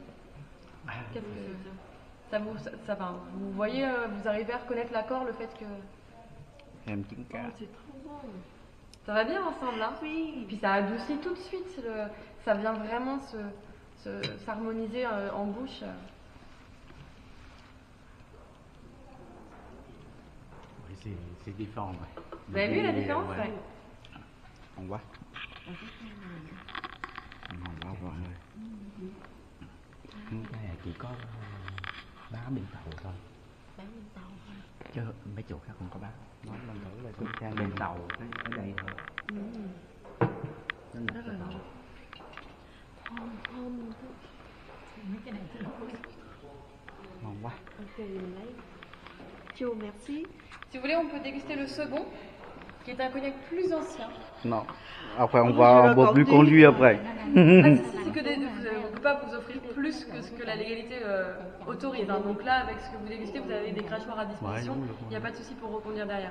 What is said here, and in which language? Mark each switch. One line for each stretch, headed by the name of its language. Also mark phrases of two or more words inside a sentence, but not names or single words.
French: Qu'est-ce que vous voyez, vous arrivez à reconnaître l'accord, le fait que...
Vietnamese: Em trứng cá.
French: C'est trop bon. Ça va bien ensemble, hein? Oui. Et puis ça adoucit tout de suite, ça vient vraiment s'harmoniser en bouche. Oui, c'est différent. Ouais. Vous avez vu la différence? Ouais.
Vietnamese: Ngon quá. Ngon quá rồi. Cái này chỉ có bán bên tàu thôi. Bán bên tàu thôi. Chứ mấy chỗ khác không có bán. Nói lần thử là tôi sang bên tàu ở đây thôi. Nó Rất là ngon. Thơm mấy cái này thơm. Ngon quá. Ok, mình lấy.
French: Chou, merci. Si vous voulez, on peut déguster le second, qui est un cognac plus ancien. Non. Après, on va boire plus conduit après. Ah, c'est que on ne peut pas vous offrir plus que ce que la légalité autorise. Hein. Donc là, avec ce que vous dégustez, vous avez des crachoirs à disposition. Il n'y a pas de souci pour reconduire derrière.